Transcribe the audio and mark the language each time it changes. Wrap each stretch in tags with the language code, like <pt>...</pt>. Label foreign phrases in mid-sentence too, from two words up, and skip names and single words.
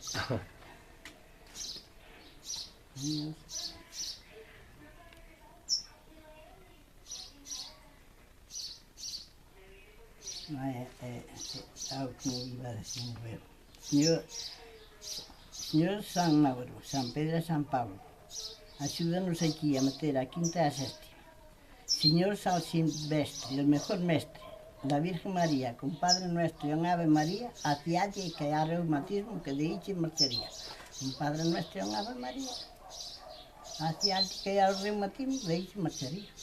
<es>Algo que me iba a decir, no veo.</es> <gl>Señor San Mauro, San Pedro e San Pablo, axúdanos aquí a meter a quinta e a séptima.</gl> <es>Señor San Silvestre, el mejor mestre, la Virgen María, con Padre Nuestro y un Ave María, hacia allí que hay reumatismo que de ahí marcharía. Un Padre Nuestro y un Ave María, hacia allí que hay reumatismo, de ahí marcharía.</es>